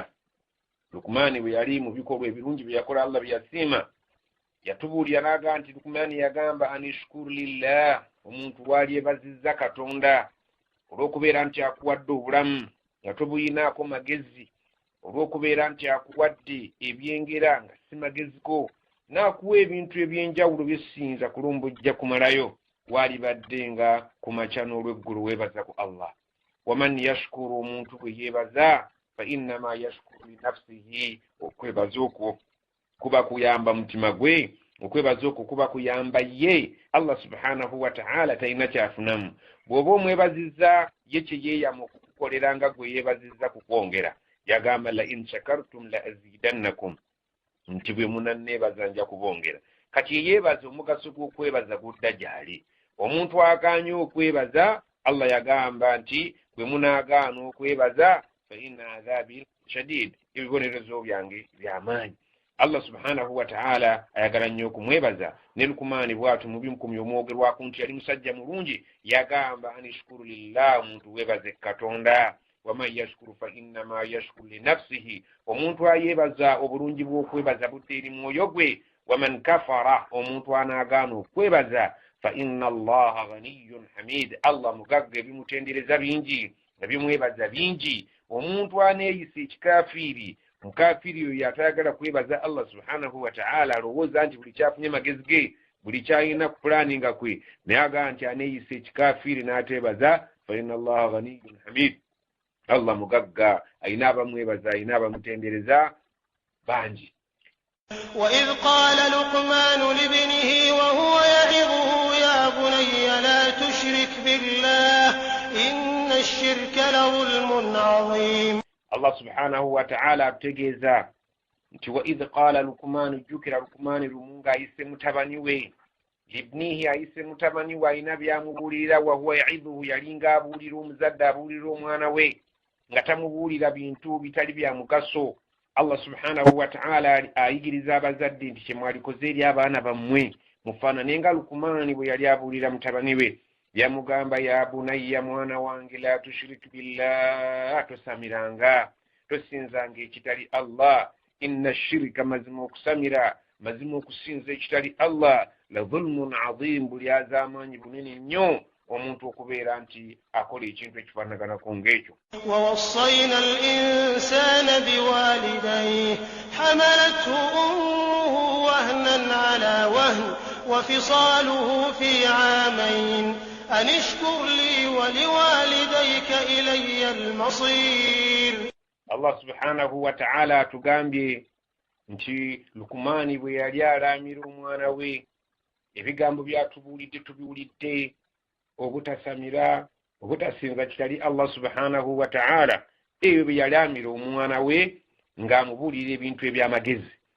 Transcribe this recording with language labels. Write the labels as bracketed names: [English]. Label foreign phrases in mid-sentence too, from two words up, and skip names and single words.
[Ganda] Lukumaani bwe yali mu bikolwa ebirungi bye yakola Allah bye yasiima, yatubuulira n'aga nti Lukumaani yagamba [Arabic] أن اشكر لله, [Ganda] omuntu waali ebazizza Katonda olw'okubeera nti akuwadde obulamu nga tobuyinaako magezi, olw'okubeera nti akuwadde ebyengera nga si mageziko, n'akuwa ebintu ebyenjawulo by'essinza kulumbujja kumalayo, walibadde nga ku makya n'olw'eggulu weebaza ku Allah. [Arabic] ومن يشكر, [Ganda] omuntu bwe yeebaza, [Arabic] فإنما يشكر لنفسه, [Ganda] okwebaza okwo kuba kuyamba mutima gwe, okwebaza okwo kuba kuyamba ye. [Arabic] الله سبحانه وتعالى [Ganda] talina kyafunamu. Bw'oba omwebazizza ye kye yeeyama okukukolera nga gwe yeebazizza kukwongera. Yagamba [Arabic] لئن شكرتم لأزيدنكم, [Ganda] nti bwe munanneebaza nja kubongera. Kati yeyeebaza omugaso gw'okwebaza gudda gy'ali. Omuntu agaanye okwebaza, Allah yagamba nti bwe munaagaana okwebaza [Arabic] فإن عذابي شديد, [Ganda] ebibonerezo byange by'amaanyi. [Arabic] الله سبحانه وتعالى [Ganda] ayagala nnyo okumwebaza. Ne Lukumaani bw'atyo mu bimukumi omwogerwako nti yali musajja mulungi, yagamba [Arabic] أن اشكر لله, [Ganda] omuntu weebaze Katonda. [Arabic] ومن يشكر فإنما يشكر لنفسه, [Ganda] omuntu ayeebaza obulungi bw'okwebaza budde eri mwoyo gwe. [Arabic] ومن كفر, [Ganda] omuntu anaagaana okwebaza, [Arabic] فإن الله غني حميد, [Ganda] Allah mugagga, ebimutendereza bingi, ebimwebaza bingi. Omuntu aneeyisa ekikafiiri, mukafiiri oyo atayagala kwebaza [Arabic] الله سبحانه وتعالى, [Ganda] alowooza nti buli kyafunye magezi ge, buli kyalina ku pulaninga kwe, naye agaa nti aneeyisa ekikafiiri n'ateebaza, [Arabic] فإن الله غني حميد, [Ganda] Allah mugagga, ayina abamwebaza, ayina abamutendereza bangi. [Arabic] وإذ قال لقمان لابنه وهو يعظه يا بني لا تشرك بالله إن الشرك لظلم عظيم. الله سبحانه وتعالى [Ganda] ategeeza nti [Arabic] وإذ قال لقمان, [Ganda] jukira Luqman lumunga ayise mutabani we libnihi, ayise mutabani we alina byamubulira, [Arabic] وهو يعظه, [Ganda] yalinga abulira omuzadde abulira omwana we nga tamubulira bintu bitali bya mugaso. [Arabic] الله سبحانه وتعالى [Ganda] ayigiriza abazadde nti kyemwalikoze eri abaana bammwe mufaanane nga Luqman bwe yali abulira mutabani we, yamugamba [Arabic] يا بني, [Ganda] mwana wange, [Arabic] لا تشرك بالله, [Ganda] tosamiranga tosinzanga ekitali Allah, [Arabic] إن الشرك, [Ganda] mazima okusamira, mazima okusinza ekitali Allah, [Arabic] لظلم عظيم, [Ganda] buli azaamanyi bunene nnyo omuntu okubeera nti akola ekintu ekifaanaganako ng'ekyo. [Arabic] ووصينا الإنسان بوالديه حملته أمه وهنا على وهن وفصاله في عامين أن اشكر لي ولوالديك إلي المصير. الله سبحانه وتعالى [Ganda] atugambye nti Luqman bwe yali alaamira omwana we, ebigambo byatubuulidde tubiwulidde, obutasamira, obutasinza kitali [Arabic] الله سبحانه وتعالى, [Ganda] ebyo bye yali amira omwana we ng'amubuulira ebintu eby'amagezi.